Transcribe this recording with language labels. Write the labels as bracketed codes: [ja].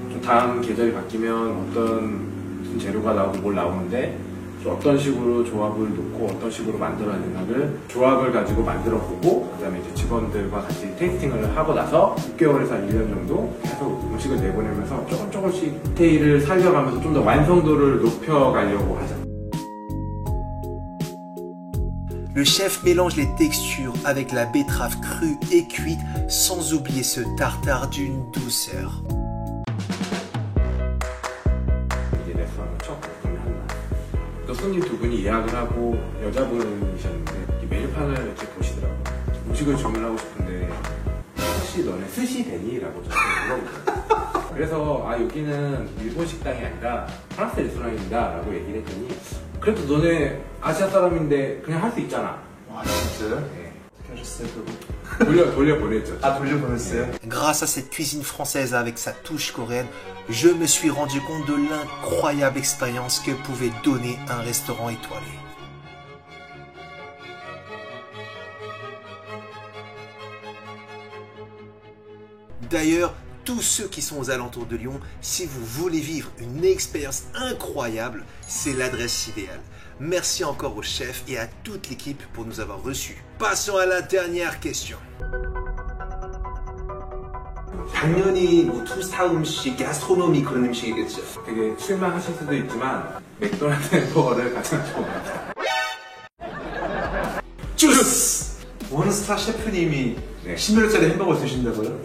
[ko] 좀 다음 계절이 바뀌면 어떤 무슨 재료가 나오고 뭘 나오는데 어떤 식으로 조합을 놓고 어떤 식으로 만들어야 되나를 조합을 가지고 만들어 보고 그 다음에 이제 직원들과 같이 테이스팅을 하고 나서 6개월에서 1년 정도 계속 음식을 내보내면서 조금씩 디테일을 살려가면서 좀 더 완성도를 높여가려고 하죠. [fr] Le chef mélange les textures avec la betterave crue et cuite sans oublier ce tartare d'une douceur. [ko] 이제 레스토랑을 첫 오픈을 한 날. 또 손님 두 분이 예약을 하고 여자분이셨는데 메뉴판을 이렇게 보시더라고요. 음식을 주문하고 싶은데 혹시 너네 스시 되니? 라고 저한테 물어보더라고요. 그래서 여기는 일본 식당이 아니라 프랑스 레스토랑입니다 라고 얘기를 했더니 그래도 너네 아시아 사람인데 그냥 할 수 있잖아. 와, 진짜요? 네. 어떻게 하셨어요, 그거? 돌려보냈죠. 돌려보냈어요? [fr] Grâce à cette cuisine française avec sa touche coréenne, je me suis rendu compte de l'incroyable expérience que pouvait donner un restaurant étoilé. D'ailleurs, tous ceux qui sont aux alentours de Lyon, si vous voulez vivre une expérience incroyable, c'est l'adresse idéale. Merci encore au chef et à toute l'équipe pour nous avoir reçus. Passons à la dernière question. [ko] 당연히 뭐 투스타 음식, 가스트로노미 그런 음식이겠죠. 되게 실망하실 수도 있지만 맥도날드 햄버거를 가장 좋아합니다. 주스! 원스타 셰프님이 네. 10년짜리 햄버거 드신다고요?